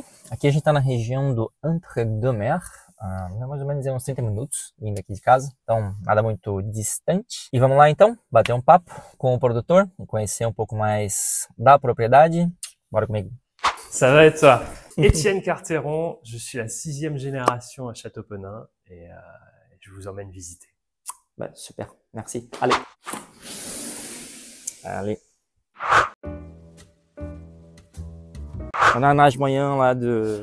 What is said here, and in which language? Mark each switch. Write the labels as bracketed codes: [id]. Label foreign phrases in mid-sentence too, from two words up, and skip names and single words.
[pt] Aqui a gente está na região do Entre-deux-Mers, mais ou menos uns 30 minutos vindo aqui de casa, então nada muito distante. E vamos lá então, bater um papo com o produtor, conhecer um pouco mais da propriedade. Bora comigo. [fr] Ça va et toi? Étienne Carteron, je suis la 6e génération à Châteaupenin et je vous emmène visiter. Bah, super, merci. Allez. Allez. On a un âge moyen là de...